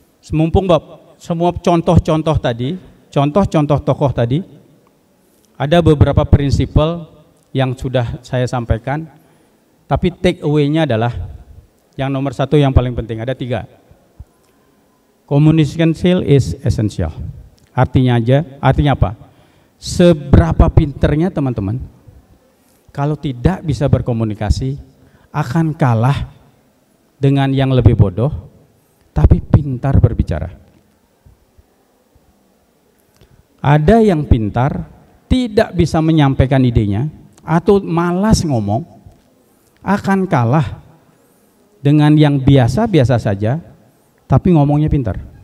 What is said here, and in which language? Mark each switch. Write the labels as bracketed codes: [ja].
[id] Mumpung semua contoh-contoh tadi, contoh-contoh tokoh tadi, ada beberapa prinsipal yang sudah saya sampaikan, tapi take away-nya adalah yang nomor 1 yang paling penting, ada 3. [en] Communication skill is essential. [id] Artinya apa? Seberapa pinternya teman-teman, kalau tidak bisa berkomunikasi, akan kalah dengan yang lebih bodoh, tapi pintar berbicara. Ada yang pintar, tidak bisa menyampaikan idenya, atau malas ngomong, akan kalah dengan yang biasa-biasa saja tapi ngomongnya pintar.